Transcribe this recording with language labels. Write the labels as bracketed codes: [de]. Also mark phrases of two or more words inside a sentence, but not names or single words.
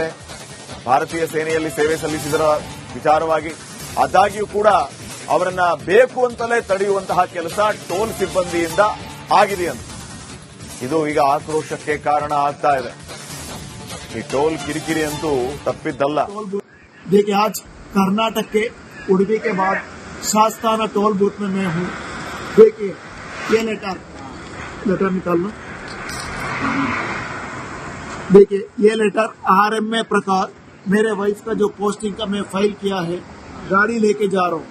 [kn] ಭಾರತೀಯ ಸೇನೆಯಲ್ಲಿ ಸೇವೆ ಸಲ್ಲಿಸಿದರ ವಿಚಾರವಾಗಿ. ಆದಾಗ್ಯೂ ಕೂಡ ಅವರನ್ನ ಬೇಕು ಅಂತಲೇ ತಡೆಯುವಂತಹ ಕೆಲಸ ಟೋಲ್ ಸಿಬ್ಬಂದಿಯಿಂದ ಆಗಿದೆಯಂತೆ. ಇದು ಈಗ ಆಕ್ರೋಶಕ್ಕೆ ಕಾರಣ ಆಗ್ತಾ ಇದೆ. ಈ ಟೋಲ್ ಕಿರಿಕಿರಿ ಅಂತೂ ತಪ್ಪಿದ್ದಲ್ಲ. [hi] देखिए, आज कर्नाटक के उड़पी के बाद शास्ताना टोल बूथ में मैं हूँ. देखिए, ये लेटर निकालना. देखिए, ये लेटर RMA प्रकार मेरे वाइफ का जो पोस्टिंग का मैं फाइल किया है, गाड़ी लेके जा रहा हूँ.